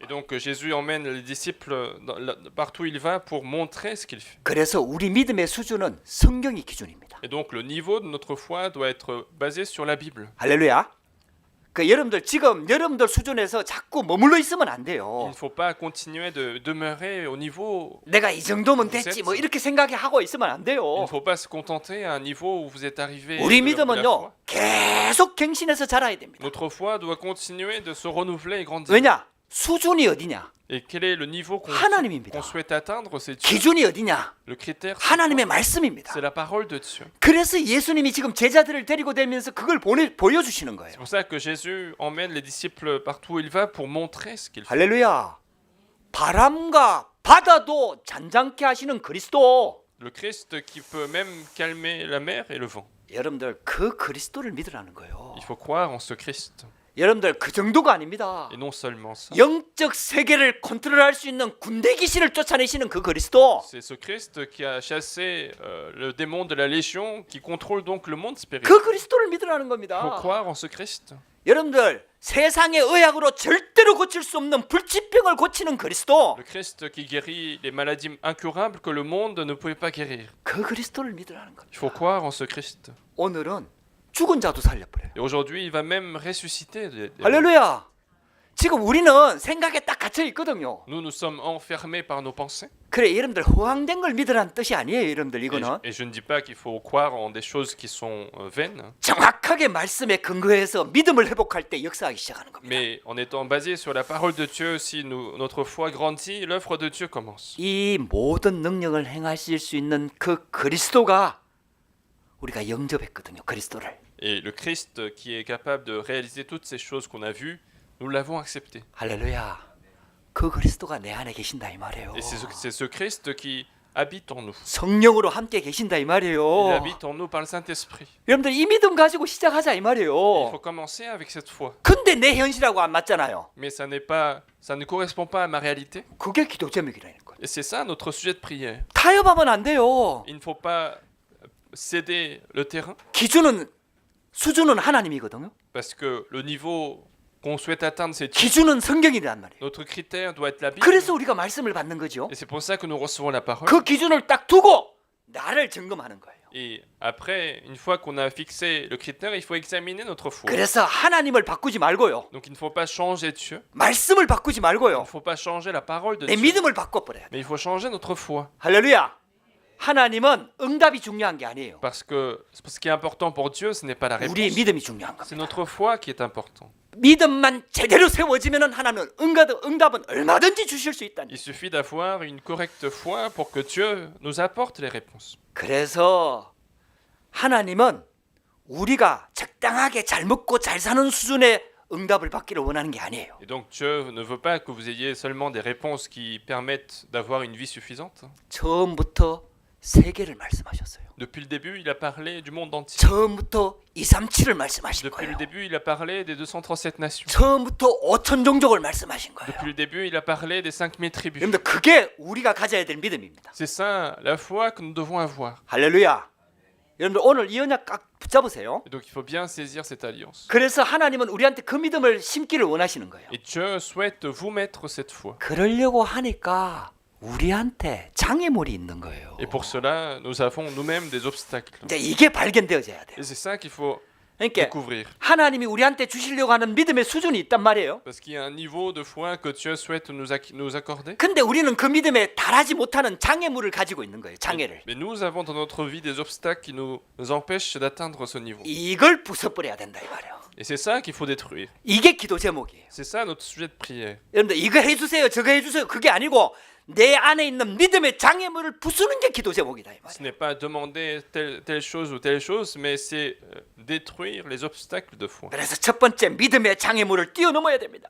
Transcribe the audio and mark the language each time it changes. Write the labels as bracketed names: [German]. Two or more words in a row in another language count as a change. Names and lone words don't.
[French] Et [Korean] 거예요. [French] donc Jésus emmène les disciples partout où il va pour montrer ce qu'il fait. [Korean] 그래서 우리 믿음의 수준은 성경이 기준입니다. [French] Et donc le niveau de notre foi doit être basé sur la Bible. [Korean] 할렐루야. 그 여러분들 지금 여러분들 수준에서 자꾸 머물러 있으면 안 [French] Il [Korean] 돼요. [French] ne faut pas continuer de demeurer au niveau. [Korean] 내가 이 정도면 됐지 뭐 이렇게 생각하고 있으면 안 [French] Il [Korean] 돼요. [French] ne faut pas se contenter à un niveau où vous êtes arrivé. [Korean] 우리 [French] de la foi. [Korean] 믿음은요 계속 갱신해서 자라야 됩니다. [French] Notre foi doit continuer de se renouveler et grandir. [Korean] 왜냐? 수준이 어디냐? [French] Et quel est le niveau qu'on [Korean] 하나님입니다. [French] souhaite atteindre? C'est Dieu. [Korean] 기준이 어디냐? [French] Le critère, [Korean] 하나님의 말씀입니다. [French] c'est la parole de Dieu. [Korean] 그래서 예수님이 지금 제자들을 데리고 다니면서 그걸 보여주시는 거예요. [French] C'est pour ça que Jésus emmène les disciples partout où il va pour montrer ce qu'il fait. [Korean] 할렐루야. 바람과 바다도 잔잔케 하시는 그리스도. [French] Le Christ qui peut même calmer la mer et le vent. [Korean] 여러분들 그 그리스도를 믿으라는 거예요. [French] Il faut croire en ce Christ. [Korean] 여러분들 그 정도가 아닙니다. [French] Et non seulement ça. [Korean] 영적 세계를 컨트롤할 수 있는 군대 귀신을 쫓아내시는 그 그리스도. [French] C'est ce Christ qui a chassé le démon de la Légion, qui contrôle donc le monde spirituel. [Korean] 그 그리스도를 믿으라는 [French] Il faut [Korean] 겁니다. [French] croire en ce Christ. [Korean] 여러분들 세상의 의학으로 절대로 고칠 수 없는 불치병을 고치는 그리스도. [French] Le Christ qui guérit les maladies incurables que le monde ne pouvait pas guérir. [Korean] 그 그리스도를 믿으라는 겁니다. [French] Il faut croire en ce Christ. [Korean] 오늘은 죽은 자도 살려버려요. [French] Et aujourd'hui, il va même ressusciter. [Korean] 할렐루야. 지금 우리는 생각에 딱 갇혀 있거든요. [French] Nous sommes enfermés par nos pensées. [Korean] 그래 여러분들 허황된 걸 믿으라는 뜻이 아니에요. 여러분들 이거는 [French] Et je ne dis pas qu'il faut croire en des choses qui sont vaines, [Korean] 정확하게 말씀에 근거해서 믿음을 회복할 때 역사하기 시작하는 겁니다. [French] mais en étant basé sur la parole de Dieu, si notre foi grandit, l'œuvre de Dieu commence. [Korean] 이 모든 능력을 행하실 수 있는 그 그리스도가 우리가 영접했거든요. 그리스도를. [French] Et le Christ qui est capable de réaliser toutes ces choses qu'on a vues, nous l'avons accepté. [Korean] 할렐루야. 그 그리스도가 내 안에 계신다 이 말이에요. [French] Et c'est ce Christ qui habite en nous. [Korean] 성령으로 함께 계신다 이 [French] Il [Korean] 말이에요. [French] habite en nous par le Saint-Esprit. [Korean] 여러분들 이 믿음 가지고 시작하자 이 [French] Il [Korean] 말이에요. [French] faut commencer avec cette foi. [Korean] 근데 내 현실하고 안 맞잖아요. [French] Mais ça ne correspond pas à ma réalité. [Korean] 그게 기도 제목이라는 거예요. [French] Et c'est ça notre sujet de prière. [Korean] 타협하면 안 돼요. [French] Il ne faut pas céder le terrain, [Korean] 수준은 하나님이거든요. [French] parce que le niveau qu'on souhaite atteindre, c'est Dieu. [Korean] 기준은 성경이란 말이에요. [French] Notre critère doit être la Bible. [Korean] 그래서 우리가 말씀을 받는 거죠. [French] Et c'est pour ça que nous recevons la parole. [Korean] 그 기준을 딱 두고 나를 점검하는 거예요. [French] Et après, une fois qu'on a fixé le critère, il faut examiner notre foi. [Korean] 그래서 하나님을 바꾸지 말고요. [French] Donc il ne faut pas changer Dieu. [Korean] 말씀을 바꾸지 [French] Il [Korean] 말고요. [French] ne faut pas changer la parole de [Korean] 내 [French] Dieu. [Korean] 믿음을 바꿔버려야 돼. [French] Mais il faut changer notre foi. [Korean] 할렐루야. 하나님은 응답이 중요한 게 아니에요. [French] Parce que ce qui est important pour Dieu, ce n'est pas la réponse. [Korean] 우리의 믿음이 중요한 [French] C'est [Korean] 겁니다. [French] notre foi qui est important. [Korean] 믿음만 제대로 세워지면은 하나님은 응답은 얼마든지 주실 수 있다니. [French] Il suffit d'avoir une correcte foi pour que Dieu nous apporte les réponses. [Korean] 그래서 하나님은 우리가 적당하게 잘 먹고 잘 사는 수준의 응답을 받기를 원하는 게 아니에요. [French] Et donc Dieu ne veut pas que vous ayez seulement des réponses qui permettent d'avoir une vie suffisante. [Korean] 처음부터 세계를 말씀하셨어요. [French] Depuis le début, il a parlé du monde entier. [Korean] 처음부터 237을 말씀하신 [French] Depuis [Korean] 거예요. [French] le début, il a parlé des 237 nations. [Korean] 처음부터 5천 종족을 말씀하신 거예요. [French] Depuis le début, il a parlé des 5000 tribus. [Korean] 여러분들 그게 우리가 가져야 될 믿음입니다. [French] C'est ça la foi que nous devons avoir. [Korean] 할렐루야. 여러분들 오늘 이 언약 꽉 붙잡으세요. [French] Et donc il faut bien saisir cette alliance. [Korean] 그래서 하나님은 우리한테 그 믿음을 심기를 원하시는 거예요. [French] Et Dieu souhaite vous mettre cette foi. [Korean] 그러려고 하니까 우리한테 장애물이 있는 거예요. [French] Et pour cela, nous avons nous-mêmes des obstacles. [Korean] 이제 이게 발견되어져야 돼요. [French] Et c'est ça qu'il faut [Korean] 그러니까 [French] découvrir. [Korean] 하나님이 우리한테 주시려고 하는 믿음의 수준이 있단 말이에요. [French] Parce qu'il y a un niveau de foi que Dieu souhaite nous accorder. [Korean] 근데 우리는 그 믿음에 달하지 못하는 장애물을 가지고 있는 거예요. 장애를. [French] Mais nous avons dans notre vie des obstacles qui nous empêchent d'atteindre ce niveau. [Korean] 이걸 부숴버려야 된다 이 말이에요. [French] Et c'est ça qu'il faut détruire. [Korean] 이게 기도 제목이에요. [French] C'est ça notre sujet de prière. [Korean] 여러분들 이거 해주세요 저거 해주세요 그게 아니고 내 안에 있는 믿음의 장애물을 부수는 게 기도 제목이다 이 [French] Ce [Korean] 말이에요. [French] n'est pas demander telle chose ou telle chose, mais c'est détruire les obstacles de foi. [Korean] 그래서 첫 번째 믿음의 장애물을 뛰어넘어야 됩니다.